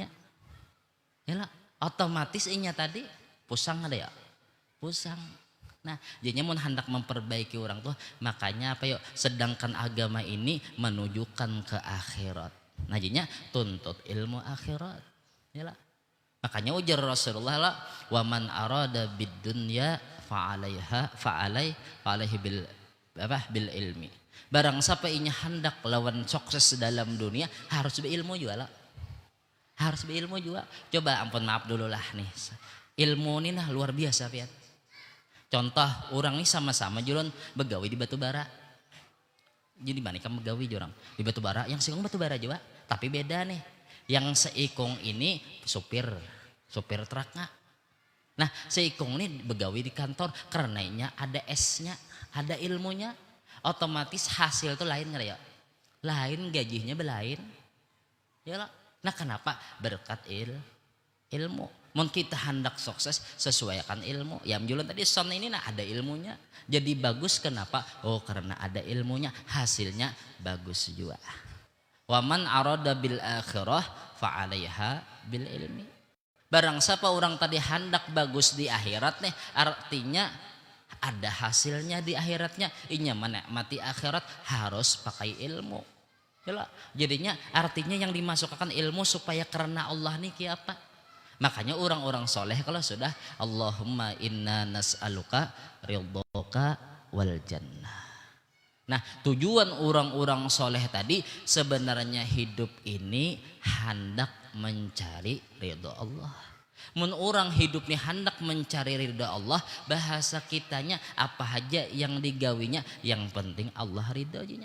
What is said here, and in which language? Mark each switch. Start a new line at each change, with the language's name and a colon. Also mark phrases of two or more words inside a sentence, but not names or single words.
Banjar: Yalah, otomatis inya tadi pusang ada ya, pusang. Nah, jadinya mau hendak memperbaiki orang tuh, makanya apa yuk?
Indonesian: Sedangkan agama ini menujukan ke akhirat.
Banjar: Nah, jadinya tuntut ilmu akhirat. Yalah. Makanya ujar Rasulullah lah,
Arabic: ومن أراد بالدنيا فعليه بالعلم.
Banjar: Barang siapa inya hendak lawan sukses dalam dunia harus berilmu juga lah. Harus berilmu juga. Coba ampun maaf dulu lah nih. Ilmu ini nah luar biasa pian. Contoh orang nih sama-sama jualan begawi di batu bara. Jadi mana kan begawi orang di batu bara, yang seikung batu bara juga, tapi beda nih. Yang seikung ini supir truknya. Nah seikung ini begawi di kantor, karenanya ada S-nya, ada ilmunya, otomatis hasil tuh lain nggak ya? Lain gajinya belain. Ya lah. Nah kenapa? Berkat ilmu. Mau kita hendak sukses sesuaikan ilmu. Ya jualan tadi son ini nah ada ilmunya. Jadi bagus kenapa? Oh karena ada ilmunya, hasilnya bagus juga.
Arabic: ومن أراد بالآخرة فعليها بالعلم.
Banjar: Barang siapa orang tadi hendak bagus di akhirat nih, artinya ada hasilnya di akhiratnya. Inya menikmati akhirat harus pakai ilmu. Yalah. Jadinya artinya yang dimasukkan ilmu supaya karena Allah nih kayak apa? Makanya orang-orang soleh kalau sudah
Arabic: اللهم إنا نسألك رضاك والجنة.
Indonesian: Nah tujuan orang-orang soleh tadi sebenarnya hidup ini hendak mencari ridho Allah.
Banjar: Mun orang hidup nih hendak mencari ridho Allah, bahasa kitanya apa aja yang digawinya yang penting Allah ridhonya.